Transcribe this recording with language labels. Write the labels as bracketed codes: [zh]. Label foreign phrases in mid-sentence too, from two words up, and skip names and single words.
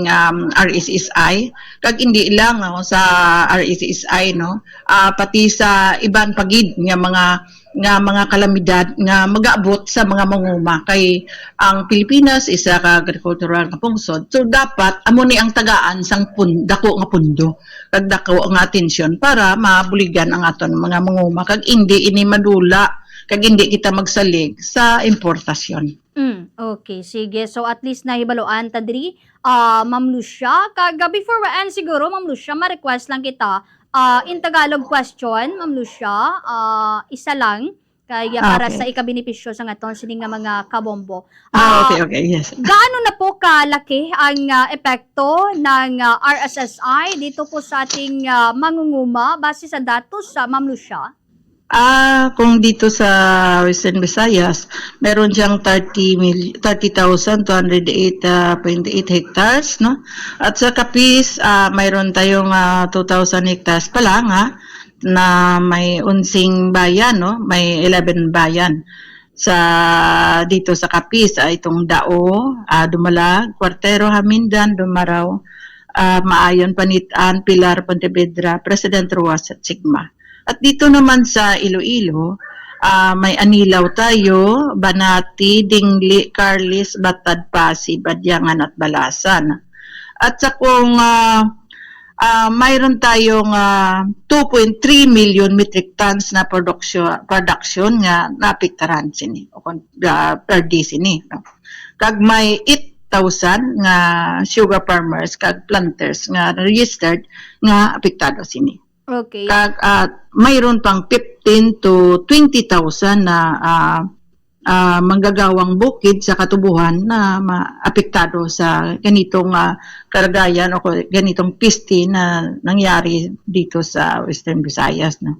[hil] RSSI kag hindi lang sa RSSI no pati sa iban pagid nga mga kalamidad nga mag-aabot sa mga manguma kay ang Pilipinas isa ka agricultural nga pungsod so dapat amo ni ang tagaan sang dako nga pundo kag dako nga atensyon para mabuligan ang aton mga manguma kag hindi ini madula kag hindi kita magsalig sa importasyon. Okay, sige. So at least nahibaluan ta diri Ma'am Lucia kag [en] before we end [hil] siguro Ma'am Lucia ma-request lang kita [en] in Tagalog question, [hil] Ma'am Lucia, isa lang kaya para sa ikabenepisyo sa aton sining nga mga kabombo. [en] Okay, yes. [tl] Gaano na po kalaki ang epekto ng RSSI dito po sa ating mangunguma base sa datos sa Ma'am Lucia? Kung dito sa Western Visayas, meron siyang 30,208.8 hectares, no? At sa Capiz, mayroon tayong 2,000 hectares pa lang, na may 11 bayan, no? May 11 bayan. Dito sa Capiz, itong Dao, Dumalag, Cuartero, Hamindan, Dumaraw, Maayon, Panitan, Pilar, Pontevedra, President Ruas at Sigma. At dito naman sa Iloilo, may Anilaw tayo, Banati, Dingli, Carlis, Batad, Pasig, Badyangan at Balasan. At sa kung mayroon tayong 2.3 million metric tons na production [hil] nga naapektaran sini per day sini. No? Kag may 8,000 nga sugar farmers kag planters nga registered nga apektado sini. Okay. [tl] Kag mayroon pang 15 to 20,000 na manggagawang bukid sa katubuhan na maapektado sa ganitong karagayan o ganitong piste na nangyari dito sa Western Visayas, no?